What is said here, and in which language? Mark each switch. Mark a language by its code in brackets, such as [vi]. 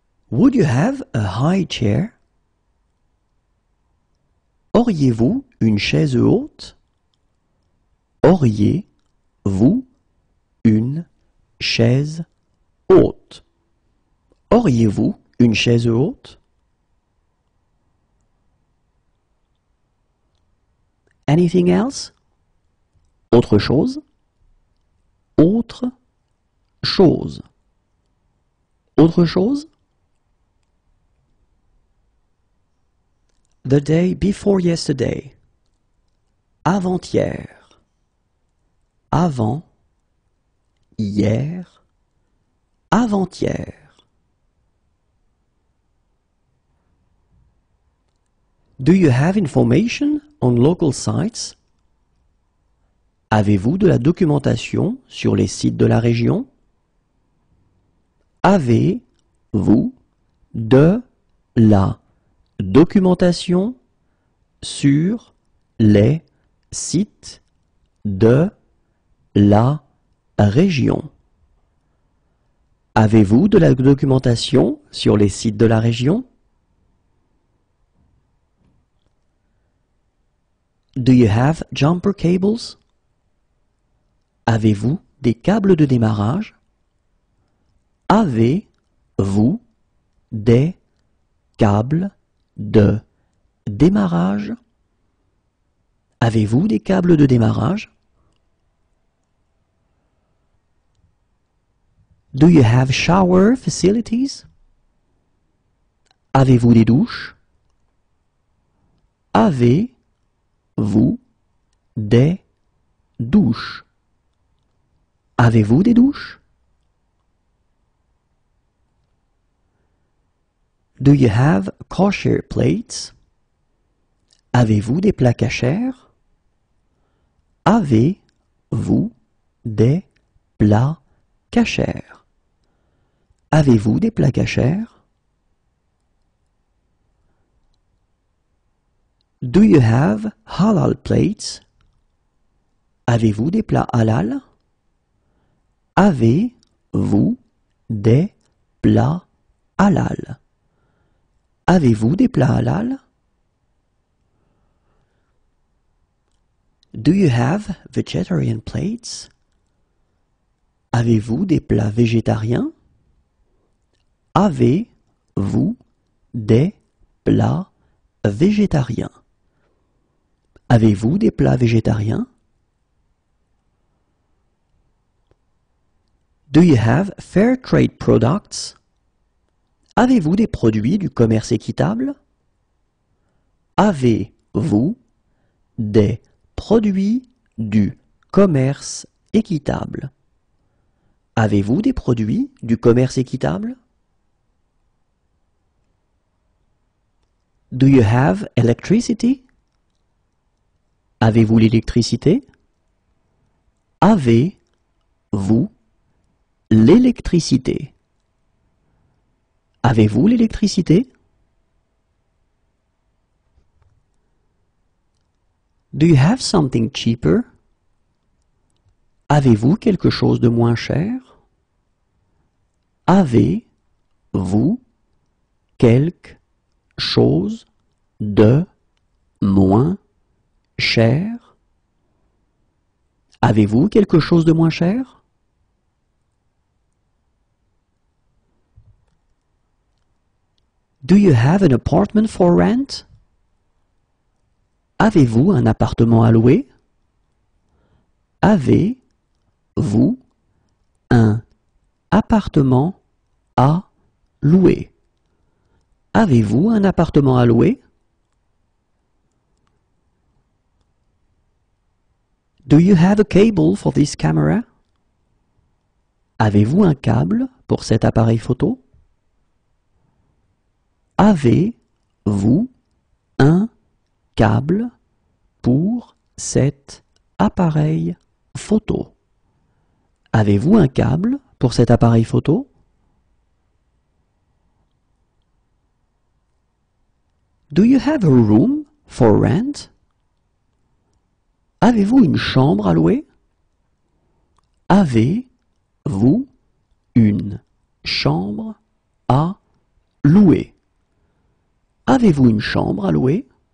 [en] Would you have a high chair? [fr] Auriez-vous une chaise haute? Auriez-vous une chaise haute? Auriez-vous une chaise haute? [en] Anything else? [fr] Autre chose? Autre chose. Autre chose? [en] The day before yesterday. [fr] Avant-hier. Avant. Hier. Avant-hier. [en] Do you have information on local sites? [fr] Avez-vous de la documentation sur les sites de la région? Avez-vous de la documentation sur les sites de la région? Avez-vous de la documentation sur les sites de la région? [en] Do you have jumper cables? [fr] Avez-vous des câbles de démarrage? Avez-vous des câbles de démarrage? Avez-vous des câbles de démarrage? [en] Do you have shower facilities? [fr] Avez-vous des douches? Avez-vous des douches? Avez-vous des douches? [en] Do you have kosher plates? [fr] Avez-vous des plats cachers? Avez-vous des plats cachers? Avez-vous des plats cachers? [en] Do you have halal plates? [fr] Avez-vous des plats halal? Avez-vous des plats halal? Avez-vous des plats halal? [en] Do you have vegetarian plates? [fr] Avez-vous des plats végétariens? Avez-vous des plats végétariens? Avez-vous des plats végétariens? [en] Do you have fair trade products? [fr] Avez-vous des produits du commerce équitable? Avez-vous des produits du commerce équitable? Avez-vous des produits du commerce équitable? [en] Do you have electricity? [fr] Avez-vous l'électricité? Avez-vous l'électricité? Avez-vous l'électricité? [en] Do you have something cheaper? [fr] Avez-vous quelque chose de moins cher? Avez-vous quelque chose de moins cher? Avez-vous quelque chose de moins cher? [en] Do you have an apartment for rent? [fr] Avez-vous un appartement à louer? Avez-vous un appartement à louer? Avez-vous un appartement à louer? [en] Do you have a cable for this camera? [fr] Avez-vous un câble pour cet appareil photo? Avez-vous un câble pour cet appareil photo? Avez-vous un câble pour cet appareil photo? [en] Do you have a room for rent? [fr] Avez-vous une chambre à louer? Avez-vous une chambre à louer? Avez-vous une chambre à louer?